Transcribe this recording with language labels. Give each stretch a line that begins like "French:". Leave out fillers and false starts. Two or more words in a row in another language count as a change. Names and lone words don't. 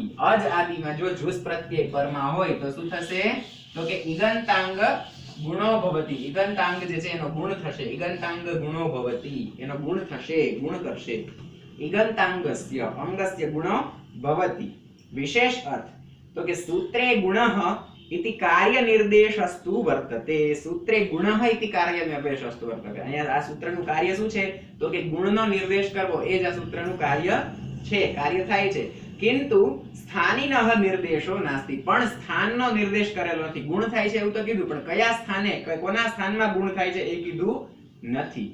Gujarati: અજ આદિમાં જો જુસ પ્રત્યય પરમાં હોય તો શું થશે? તો કે
Sanskrit: इगन्ताङ्ग गुणो भवति,
Gujarati: ઇગંતાંગ જે છે એનો ગુણ થશે,
Sanskrit: इगन्ताङ्ग गुणो भवति
Gujarati: એનો ગુણ થશે, ગુણ કરશે.
Sanskrit: इगन्ताङ्गस्य अङ्गस्य गुणो भवति.
Gujarati: વિશેષ અર્થ તો કે
Sanskrit: सूत्रे गुणः इति कार्य निर्देशस्तु वर्तते, सूत्रे गुणः इति कार्य निर्देशस्तु वर्तते.
Gujarati: અહીંયા આ સૂત્રનું કાર્ય શું છે? તો કે ગુણનો નિર્દેશ કરવો એ જ આ સૂત્રનું કાર્ય છે, કાર્ય થાય છે.
Sanskrit: किंतु स्थानिनः निर्देशो नास्ति,
Gujarati: પણ સ્થાનનો નિર્દેશ કરેલો નથી. ગુણ થાય છે એવું તો કીધું, પણ કયા સ્થાને, કોના સ્થાનમાં ગુણ થાય છે એ કીધું નથી.